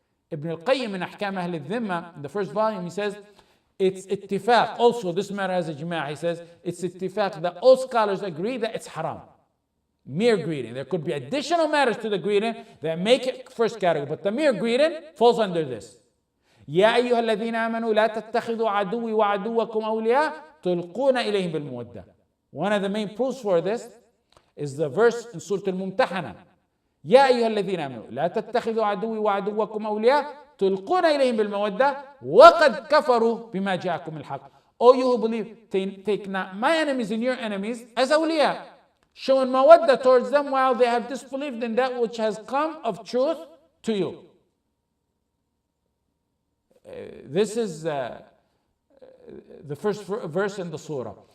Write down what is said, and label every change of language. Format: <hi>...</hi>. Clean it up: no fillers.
<en>Ibn al-Qayyim in Ahkam Ahl al-Dhimma, in the first volume, he says, it's ittifaq. Also, this matter has a ijma'. He says, it's ittifaq that all scholars agree that it's haram. Mere greeting. There could be additional matters to the greeting that make it first category, but the mere greeting falls under this.</en> <ar>يا أيها الذين آمنوا لا تتخذوا عدوي وعدوكم أولياء تلقون إليهم بالمودة.</ar> <en>One of the main proofs for this is the verse in Surah Al-Mumtahana.</en> <ar>يا أيها الذين آمنوا لا تتخذوا عدوي وعدوكم أولياء تلقون إليهم بالمودة وقد كفروا بما جاءكم الحق.</ar> <en>O you who believe, take not my enemies and your enemies as awliya, showing mawadda towards them while they have disbelieved in that which has come of truth to you. This is the first verse in the surah.</en>